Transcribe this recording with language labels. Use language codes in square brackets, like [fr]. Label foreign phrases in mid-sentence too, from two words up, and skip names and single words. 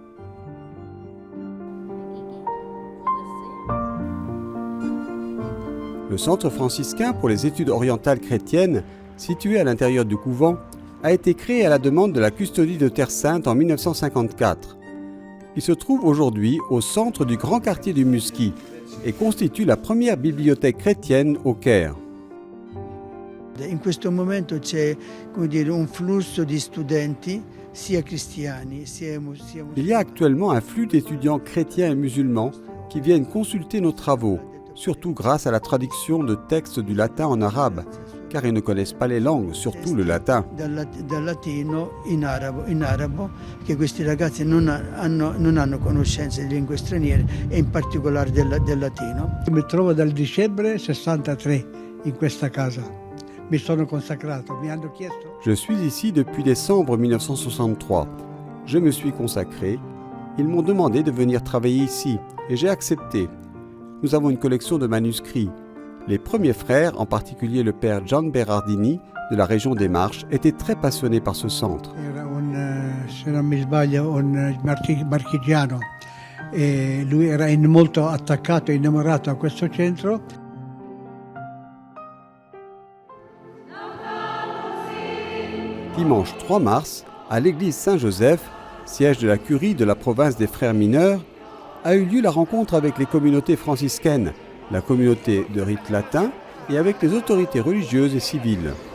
[fr] Le centre franciscain pour les études orientales chrétiennes, situé à l'intérieur du couvent, a été créé à la demande de la custodie de Terre Sainte en 1954. Il se trouve aujourd'hui au centre du grand quartier du Muschi et constitue la première bibliothèque chrétienne au Caire. [it] In questo momento c'è, come dire, un flusso di studenti sia cristiani sia [fr] Il y a actuellement un flux d'étudiants chrétiens et musulmans qui viennent consulter nos travaux, surtout grâce à la traduction de textes du latin en arabe, car ils ne connaissent pas les langues, surtout le latin. [it] dal latino in arabo, che questi ragazzi non hanno conoscenze di lingue straniere e in particolare del latino. Mi trovo dal dicembre 63 in questa casa. Mi sono consacrato, mi hanno chiesto. [fr] Je suis ici depuis décembre 1963. Je me suis consacré. Ils m'ont demandé de venir travailler ici et j'ai accepté. Nous avons une collection de manuscrits. Les premiers frères, en particulier le père Gian Berardini de la région des Marches, étaient très passionnés par ce centre. [it] Era se non mi sbaglio, un marchigiano e lui era molto attaccato e innamorato a questo centro. [fr] Dimanche 3 mars, à l'église Saint-Joseph, siège de la curie de la province des Frères mineurs, a eu lieu la rencontre avec les communautés franciscaines, la communauté de rite latin et avec les autorités religieuses et civiles.